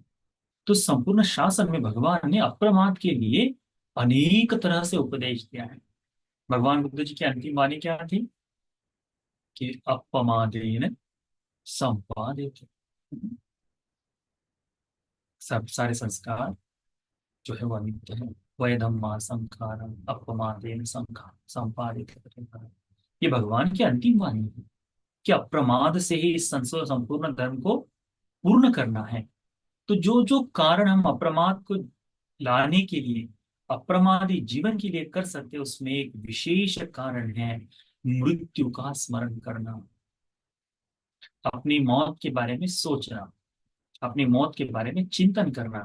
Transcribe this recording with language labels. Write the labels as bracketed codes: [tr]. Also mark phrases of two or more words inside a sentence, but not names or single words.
[hi] तो संपूर्ण शासन में भगवान ने अप्रमाद के लिए अनेक तरह से उपदेश दिया है। भगवान बुद्ध जी की अंतिम वाणी क्या थी? [pi] कि अपमादेन संपादित। [hi] सब सारे संस्कार जो है वो अनित्य है। [pi] वयधम्मा संखारम अपमादेन संखार संपादित। [hi] ये भगवान की अंतिम वाणी है कि अप्रमाद से ही इस संपूर्ण धर्म को पूर्ण करना है। तो जो जो कारण हम अप्रमाद को लाने के लिए, अप्रमादी जीवन के लिए कर सकते हैं, उसमें एक विशेष कारण है मृत्यु का स्मरण करना, अपनी मौत के बारे में सोचना, अपनी मौत के बारे में चिंतन करना।